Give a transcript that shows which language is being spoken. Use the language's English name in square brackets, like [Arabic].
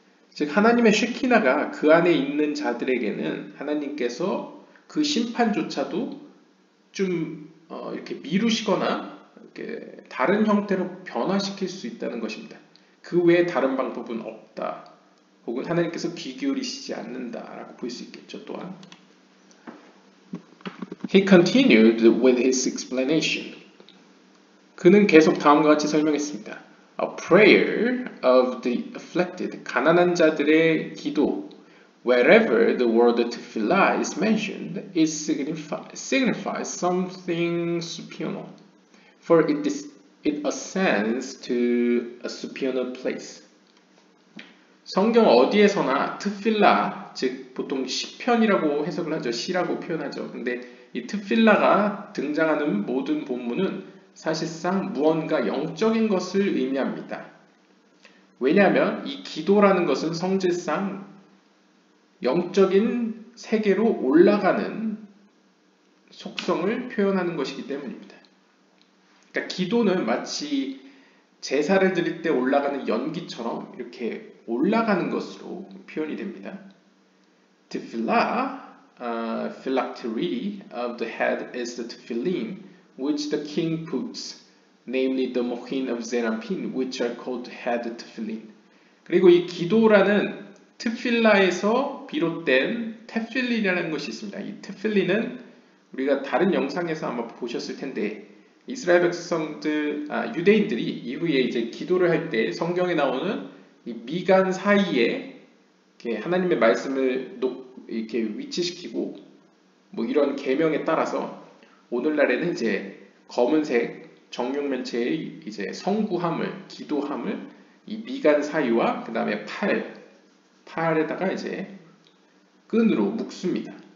[Korean] 즉 하나님의 쉐키나가 그 안에 있는 자들에게는 하나님께서 그 심판조차도 좀 이렇게 미루시거나 이렇게 다른 형태로 변화시킬 수 있다는 것입니다. 그 외에 다른 방법은 없다. 혹은 하나님께서 귀 기울이시지 않는다라고 볼 수 있겠죠. 또한 [English] He continued with his explanation. [Korean] 그는 계속 다음과 같이 설명했습니다. [English] A prayer of the afflicted, [Korean] 가난한 자들의 기도, [English] wherever the word tefillah is mentioned, it signifies something supernal, for it ascends to a supernal place. [Korean] 성경 어디에서나 트필라, 즉 보통 시편이라고 해석을 하죠. 시라고 표현하죠. 근데 이 트필라가 등장하는 모든 본문은 사실상 무언가 영적인 것을 의미합니다. 왜냐하면 이 기도라는 것은 성질상 영적인 세계로 올라가는 속성을 표현하는 것이기 때문입니다. 그러니까 기도는 마치 제사를 드릴 때 올라가는 연기처럼 이렇게 올라가는 것으로 표현이 됩니다. [English] Tefillah, phylactery of the head is the tefillin which the king puts, namely the mochin of Zerampin, which are called head tefillin. [Korean] 그리고 이 기도라는 트필라에서 비롯된 테필린이라는 것이 있습니다. 이 테필린은 우리가 다른 영상에서 아마 보셨을 텐데 이스라엘 백성들, 유대인들이 이후에 이제 기도를 할 때 성경에 나오는 이 미간 사이에 이렇게 하나님의 말씀을 이렇게 위치시키고 뭐 이런 계명에 따라서 오늘날에는 이제 검은색 정육면체의 이제 성구함을, 기도함을 이 미간 사이와 그 다음에 팔에다가 이제 끈으로 묶습니다.